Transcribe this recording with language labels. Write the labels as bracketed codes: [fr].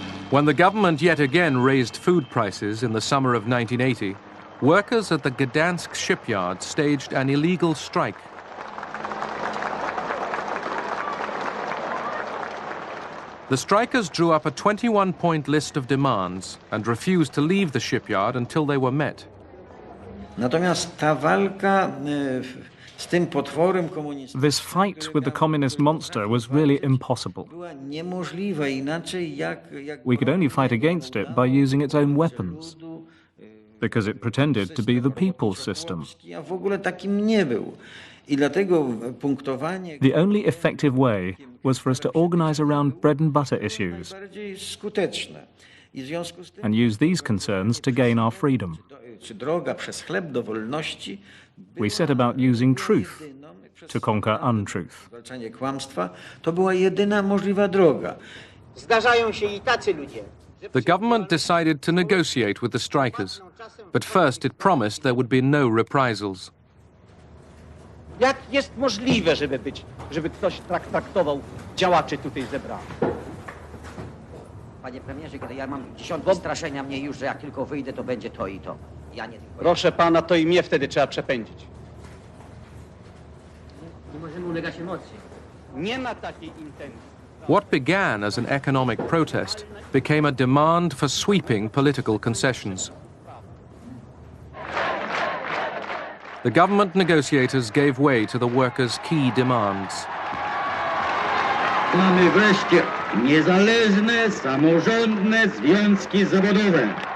[en] When the government yet again raised food prices in the summer of 1980, workers at the Gdansk shipyard staged an illegal strike. The strikers drew up a 21-point list of demands and refused to leave the shipyard until they were met. [pl] Natomiast ta walka z tym potworem komunistycznym [en] This fight with the communist monster was really impossible. [pl] była niemożliwa inaczej jak [en] We could only fight against it by using its own weapons, because it pretended to be the people's system. [pl] a w ogóle takim nie był. I dlatego punktowanie [en] The only effective way was for us to organize around bread and butter issues [pl] bardziej skuteczne. I w związku z tym [en] and use these concerns to gain our freedom. [pl] czy droga przez chleb do wolności, [en] We set about using truth to conquer untruth. [pl] zwalczanie kłamstwa, to była jedyna możliwa droga. Zdarzają się i tacy ludzie. [en] The government decided to negotiate with the strikers, but first it promised there would be no reprisals. [pl] Jak jest możliwe, żeby ktoś traktował działaczy tutaj zebranych? Panie premierze, kiedy ja mam dziesiątki straszenia mnie już, że jak tylko wyjdę, to będzie to i to. Ja nie tylko. Proszę pana, to i mnie wtedy trzeba przepędzić. Nie możemy ulegać emocji. Nie ma takiej intencji. [en] What began as an economic protest became a demand for sweeping political concessions. The government negotiators gave way to the workers' key demands. [pl] Mamy wreszcie niezależne, samorządne związki zawodowe.